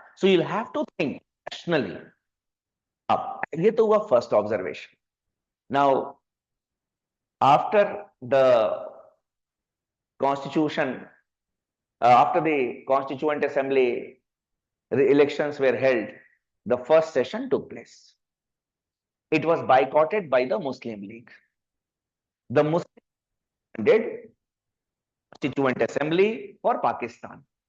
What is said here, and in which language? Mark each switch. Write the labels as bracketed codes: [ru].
[en] So you'll have to think rationally. [hi] अब ये तो हुआ [en] first observation. Now, after the constitution, after the constituent assembly elections were held, the first session took place. It was boycotted by the Muslim League. The Muslim did constituent assembly for Pakistan.